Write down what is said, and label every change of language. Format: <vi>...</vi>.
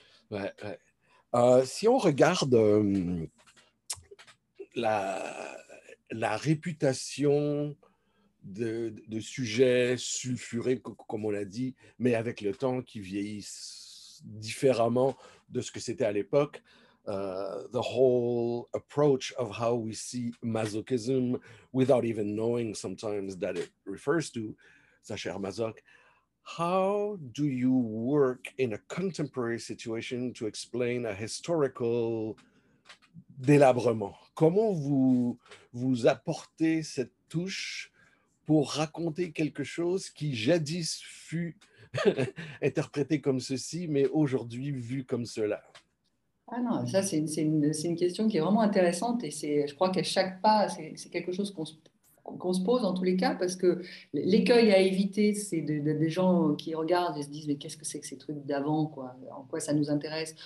<fr>Ouais, ouais. Si on regarde la réputation de sujets sulfurés, comme on l'a dit, mais avec le temps qui vieillissent différemment de ce que c'était à l'époque.</fr> <en>The whole approach of how we see masochism without even knowing sometimes that it refers to Sacher Masoch. How do you work in a contemporary situation to explain a historical délabrement?</en> <fr>Comment vous apportez cette touche pour raconter quelque chose qui jadis fut interprété comme ceci, mais aujourd'hui vu comme cela? Ah non, ça c'est une question qui est vraiment intéressante et je crois qu'à chaque pas, c'est quelque chose qu'on se pose en tous les cas parce que l'écueil à éviter, c'est des gens qui regardent et se disent mais qu'est-ce que c'est que ces trucs d'avant, quoi, en quoi ça nous intéresse.</fr>